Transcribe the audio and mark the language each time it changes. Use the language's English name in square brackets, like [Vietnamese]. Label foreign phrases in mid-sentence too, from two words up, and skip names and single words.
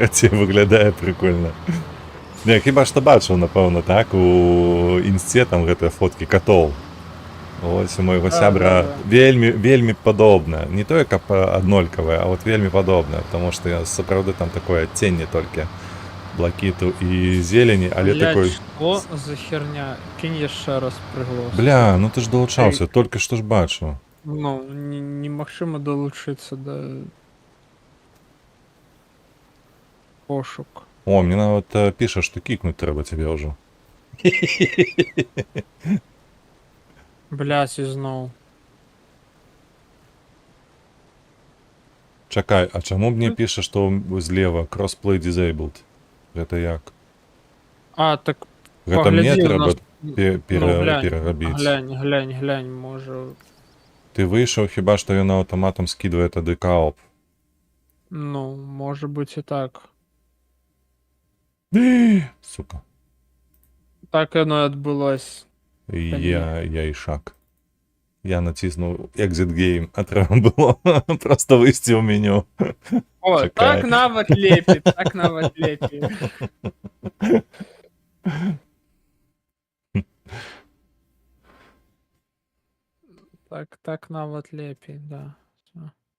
[Belarusian] Карацей, выглядае прикольна. Не, хіба што бачыў, напэўна, так, у інсце там гэтыя фоткі катоў. Ось у майго сябра да. вельмі, вельмі падобна. Не тое, каб аднолькавае, а вот вельмі падобна, таму што я сапраўды там такое адценне толькі блакіту і зелені, але [Russian] Блядь, такой... что за херня? [Belarusian] Кинь яшчэ раз прыглос. Бля, ну ты ж далучаўся, толькі што ж бачыў. Ну, немагчыма далучыцца да пошук. О, мне нават піша, што кікнуць трэба цябе ўжо. Блядь, ізноў. Чакай, а чаму мне піша, што злева [English] crossplay disabled? [Belarusian] Гэта як? А, так Гэта мне паглядзі, у трэба нас- глянь, перарабіць. глянь, можа... Ты выйшаў, хіба што ён аўтаматам скідвае тады каоп. Ну, можа быць і так. Сука. Так яно і адбылось. Я і шаг. Я націснуў [English] exit game, [Belarusian] а трэба было проста выйсці ў меню. О, Чакай. так нават лепей, так нават лепей. Так нават лепей, да. Всё.